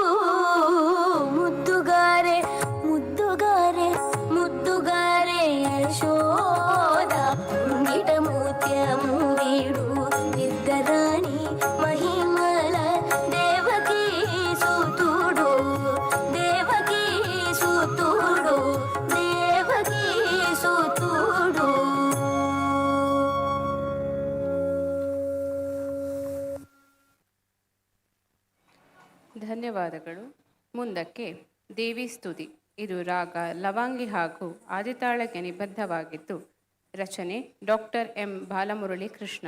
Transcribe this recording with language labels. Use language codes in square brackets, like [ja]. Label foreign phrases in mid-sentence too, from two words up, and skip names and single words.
[te] ముద్దుగారే ముద్దుగారే ముద్దుగారే యశోద ముంగిట ముత్యము వీడు నిద్దరాణి మహిమల దేవకీ సూతుడు దేవకీ సూతుడు దేవకీ సూతుడు [kn] ಧನ್ಯವಾದಗಳು. ಮುಂದಕ್ಕೆ ದೇವಿ ಸ್ತುತಿ. ಇದು ರಾಗ ಲವಾಂಗಿ ಹಾಗೂ ಆದಿತಾಳಕ್ಕೆ ನಿಬದ್ಧವಾಗಿದ್ದು ರಚನೆ ಡಾಕ್ಟರ್ ಎಂ ಬಾಲಮುರಳಿ ಕೃಷ್ಣ.